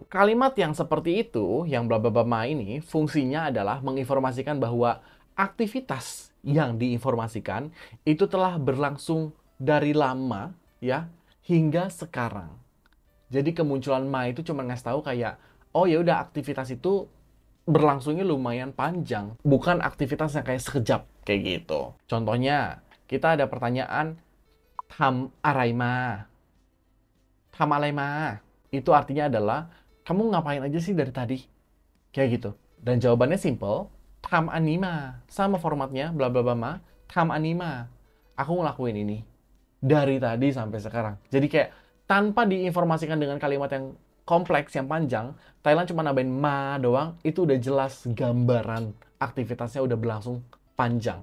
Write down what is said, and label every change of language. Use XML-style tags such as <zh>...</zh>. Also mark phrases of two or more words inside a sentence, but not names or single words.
<id>Kalimat yang seperti itu, yang bla bla bla ma ini, fungsinya adalah menginformasikan bahwa aktivitas yang diinformasikan itu telah berlangsung dari lama ya hingga sekarang. Jadi kemunculan ma itu cuma ngasih tahu kayak, oh ya udah aktivitas itu berlangsungnya lumayan panjang, bukan aktivitas yang kayak sekejap kayak gitu. Contohnya, kita ada pertanyaan</id> <th>ทำอะไรมาทำอะไรมา</th> <id>itu artinya adalah, kamu ngapain aja sih dari tadi? Kayak gitu. Dan jawabannya simple,</id> <th>ทำอะไรมา.</th> <id>Sama formatnya, bla bla bla ma,</id> <th>ทำอะไรมา.</th> <id>Aku ngelakuin ini. Dari tadi sampai sekarang. Jadi kayak, tanpa diinformasikan dengan kalimat yang kompleks, yang panjang, Thailand cuma nambahin ma doang, itu udah jelas gambaran aktivitasnya udah berlangsung panjang.</id>